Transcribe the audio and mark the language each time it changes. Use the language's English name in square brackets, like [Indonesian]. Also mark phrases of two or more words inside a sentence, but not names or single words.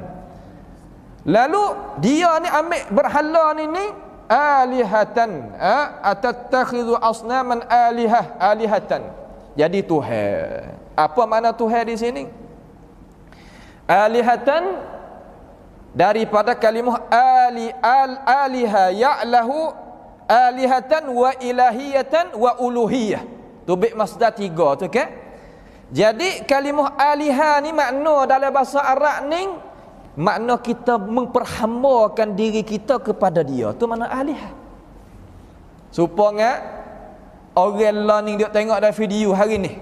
[Malay] Lalu dia ni ambil berhala ni [Arabic] آلهة أتتخذ أصناما آلهة. [Malay] Jadi Tuhan. Apa makna Tuhan di sini? [Arabic] آلهة [Malay] daripada kalimah [Arabic] أله يأله آلهة وإلاهية وألوهية. [Malay] Tu bik masdar 3 tu kan? Jadi kalimah aliha ni makna dalam bahasa Arab ni makna kita memperhambakan diri kita kepada dia. Tu makna alihah. Supaya orang lah ni dia tengok dalam video hari ni.